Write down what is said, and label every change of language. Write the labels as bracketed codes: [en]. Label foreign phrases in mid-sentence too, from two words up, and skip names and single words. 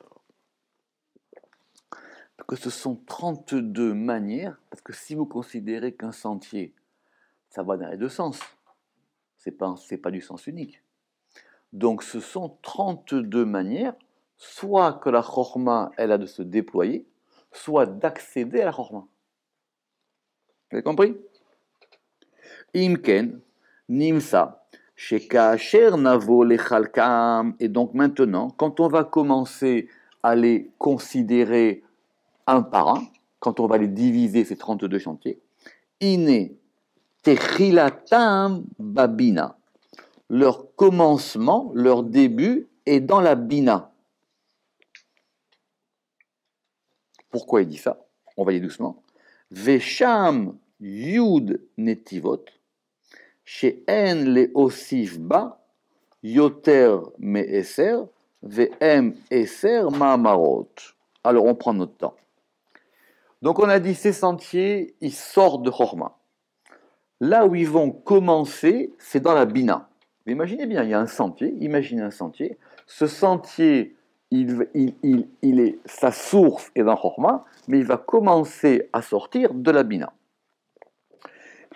[fr] Que ce sont 32 manières, parce que si vous considérez qu'un sentier, ça va dans les deux sens, c'est pas du sens unique. Donc ce sont 32 manières, soit que la chorma, elle a de se déployer, soit d'accéder à la chorma. Vous avez compris? [he] אם כן, נמצא, שכאשר נבוא לחלקם. [fr] Et donc maintenant, quand on va commencer à les considérer un par un, quand on va les diviser, ces 32 chantiers, [he] הנה תחילתם בבינה. [fr] Leur commencement, leur début est dans la bina. Pourquoi il dit ça? On va y aller doucement. [he] ושם י' נתיבות, שאין להוסיף בה, יותר מעשר, והם עשר מאמרות. [fr] Alors on prend notre temps. Donc on a dit ces sentiers, ils sortent de Chorma. Là où ils vont commencer, c'est dans la Bina. Mais imaginez bien, il y a un sentier, imaginez un sentier. Ce sentier, sa source est dans Chorma, mais il va commencer à sortir de la Bina.